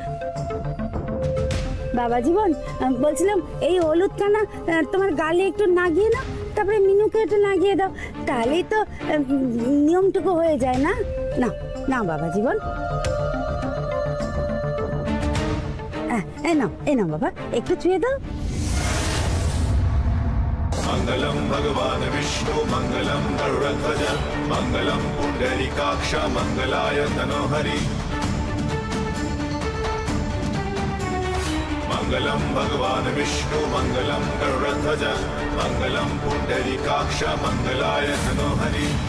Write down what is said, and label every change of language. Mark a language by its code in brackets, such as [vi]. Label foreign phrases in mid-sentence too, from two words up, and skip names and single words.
[bn] বাবা জীবন, বলছিলাম এই হলুদখানা তোমার গালে একটু লাগিয়ে নাও, তারপরে মিনুকে একটু লাগিয়ে দাও, তাহলেই তো নিয়মটুকু হয়ে যায় না? না না বাবা জীবন, এই নাও বাবা, একটু ছুঁয়ে দাও। [sa] मंगलम भगवान विष्णु मंगलम गरुड़ध्वज मंगलम पुंडरीकाक्ष मंगलाय तनोहरि मंगलम भगवान विष्णु मंगलम गरुड़ध्वज मंगलम पुंडरीकाक्ष मंगलाय तनोहरि